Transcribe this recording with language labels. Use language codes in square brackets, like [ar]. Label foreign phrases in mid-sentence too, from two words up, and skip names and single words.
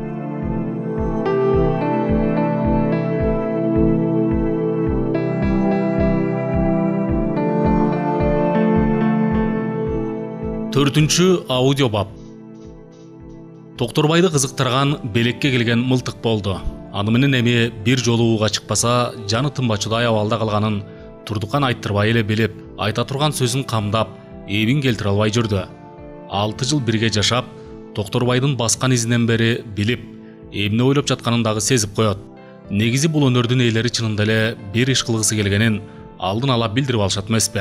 [kk] Төртінші аудиобап. Тоқтарбайды қызықтырған белекке келген мылтық болды. [ky] Анымен эми бир жолу уға чыкпаса, жаны тынбачыдай абалда калганын Турдукан айттырбай эле билип, айта турган сөзүн камдап, эбин келтире албай жүрдү. 6 жыл бирге жашап, Тоқтарбайдын баскан изинен бери билип, эмне ойлоп жатканын дагы сезип коет. Негизи бул өнөрдүн ээлери чынында эле бир иш кылгысы келгенин алдын ала билдирип алышат эмеспи?